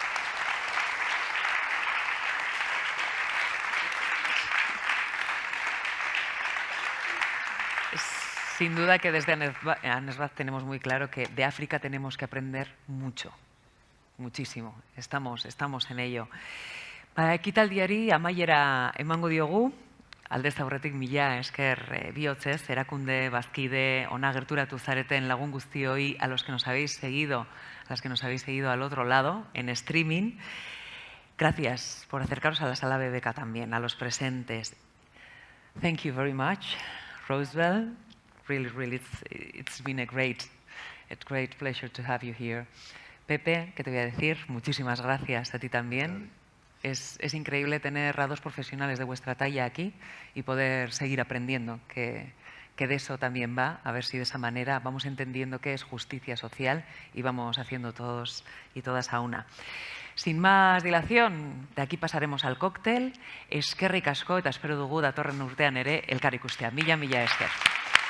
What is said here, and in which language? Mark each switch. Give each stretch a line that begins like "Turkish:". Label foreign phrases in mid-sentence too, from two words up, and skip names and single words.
Spanish: Sin duda que desde ANESBAD tenemos muy claro que de África tenemos que aprender mucho, muchísimo. Estamos en ello.
Basque: Ekitaldiari amaiera emango diogu, aldez aurretik mila esker bihotzez, erakunde bazkide ona gerturatu zareten lagun guztioi,
Spanish: a los que nos habéis seguido, a las que nos habéis seguido al otro lado, en streaming. Gracias por acercaros a la sala BBK también, a los presentes.
English: Thank you very much, Roswell. Really, it's been a great pleasure to have you here.
Spanish: Pepe, ¿qué te voy a decir? Muchísimas gracias a ti también. Es increíble tener a dos profesionales de vuestra talla aquí y poder seguir aprendiendo, que de eso también va, a ver si de esa manera vamos entendiendo qué es justicia social y vamos haciendo todos y todas a una. Sin más dilación, de aquí pasaremos al cóctel.
Basque: Eskerrik asko eta espero dugu datorren urtean ere elkar ikustea. Mila esker.